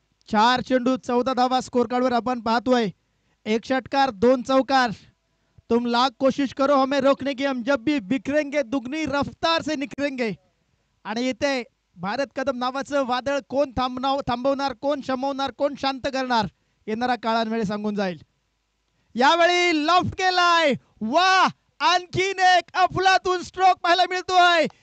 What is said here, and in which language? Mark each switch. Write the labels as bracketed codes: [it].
[mr] चार चेंडू 14 धावा स्कोर कार्डवर आपण पाहतोय. 1 षटकार 2 चौकार. [hi] तुम लाख कोशिश करो हमें रोकने की, हम जब भी बिखरेंगे दुगनी रफ्तार से निखरेंगे. [mr] आणि इथे भारत कदम नावाचं वादळ कोण थांबवणार, कोण शमवणार, कोण शांत करणार, येणारा काळांवेळी सांगून जाईल. यावेळी लॉफ्ट केलाय. वा, आणखीन एक अफलातून स्ट्रोक पाहायला मिळतोय.